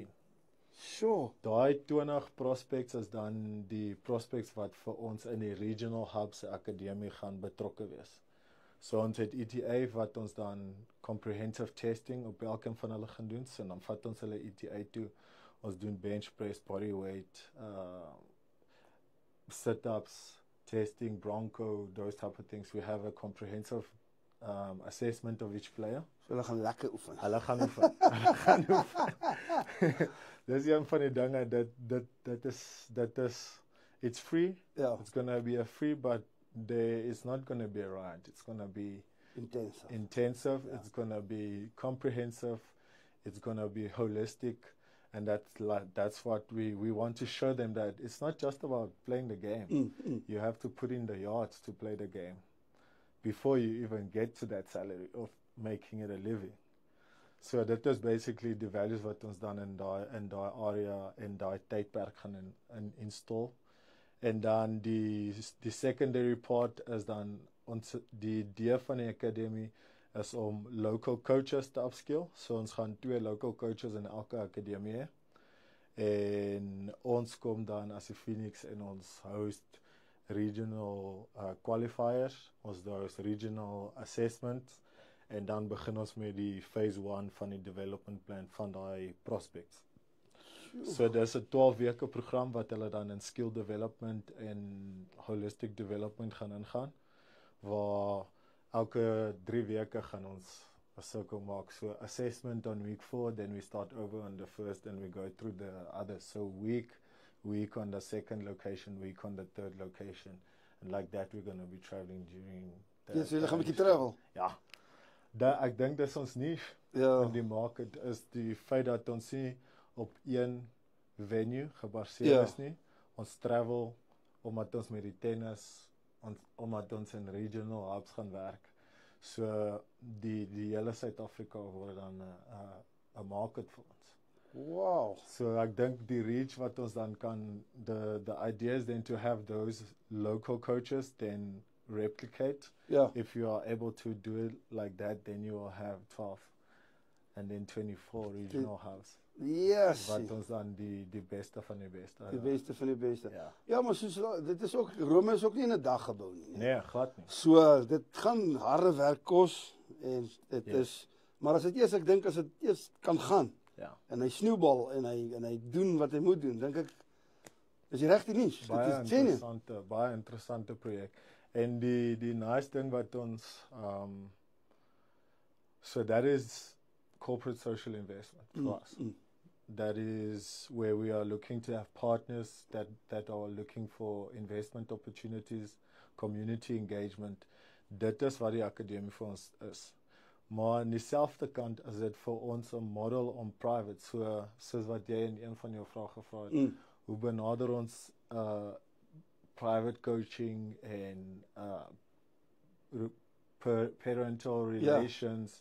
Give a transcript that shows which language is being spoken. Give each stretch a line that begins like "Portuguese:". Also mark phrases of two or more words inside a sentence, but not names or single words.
English: Sure.
Afrikaans: Daai 20 prospects is dan die prospects wat vir ons in die
English: regional hubs
Afrikaans: akademie gaan betrokke wees. So ons het ETA wat ons dan
English: comprehensive testing
Afrikaans: op elkeen van hulle gaan doen. So dan vat ons hulle ETA toe. Ons doen
English: bench press, body weight,
Afrikaans: sit-ups, testing, Bronco,
English: those type of things. We have a comprehensive assessment of each player.
Afrikaans: So hulle gaan lekker oefen. Hulle gaan oefen. Dis een van die dinge dat is
English: it's free. Yeah. It's going to be a free, but it's not going to be a ride. It's going to be intensive. Yeah. It's going to be comprehensive. It's going to be holistic. And that's what we want to show them, that it's not just about playing the game. You have to put in the yards to play the game before you even get to that salary of making it a living. So that is basically the values
Afrikaans: wat ons dan in daai area en daai tydperk gaan install. En dan die secondary part is dan die idee van die akademie is om
English: local coaches
Afrikaans: te upskill. So ons gaan 2
English: local coaches
Afrikaans: in elke akademie hê. En ons kom dan as die Phoenix en ons host
English: regional qualifiers.
Afrikaans: Ons host
English: regional assessments.
Afrikaans: En dan begin ons met die phase 1 van die
English: development plan
Afrikaans: van daai prospects. So dis 'n 12 weke program wat hulle dan in
English: skill development
Afrikaans: en
English: holistic development
Afrikaans: gaan ingaan, waar elke 3 weke gaan ons 'n circle maak.
English: So assessment on week 4, then we start over on the first and we go through the others. So week on the second location, week on the third location. And like that we're going to be traveling during
Afrikaans: Yes, we gaan 'n bietjie travel. Ja. Ek dink dis ons niche Ja. in die market is die feit dat ons nie op een venue gebaseer is nie. Ons travel omdat ons met die tennis, omdat ons in
English: regional hubs
Afrikaans: gaan werk. So die hele Suid-Afrika word dan 'n market vir ons. Wow. So ek dink die reach wat ons dan kan,
English: the idea is then to have those local coaches then replicate.
Afrikaans: Ja.
English: If you are able to do it like that, then you will have 12 and then 24 regional hubs. Yes.
Afrikaans: Wat ons dan die beste van die beste. Die beste van die beste. Ja. Ja, maar soos dit is ook Rome is ook nie in 'n dag gebou nie. Nee, glad nie. So dit gaan harde werk kos en dit Yes. is maar as dit eers ek dink as dit eers kan gaan Ja. en hy sneeubal en hy doen wat hy moet doen, dink ek is die regte nuus. Dit is genuine. Baie interessante projek. En die nice ding wat ons
English: so that is corporate social investment for us. That is where we are looking to have partners that are looking for investment opportunities, community engagement.
Afrikaans: Dit is wat die akademie vir ons is. Maar aan dieselfde kant is dit vir ons 'n model om private, soos wat jy in een van jou vrae gevra het. Hoe benader ons private coaching en parental relations.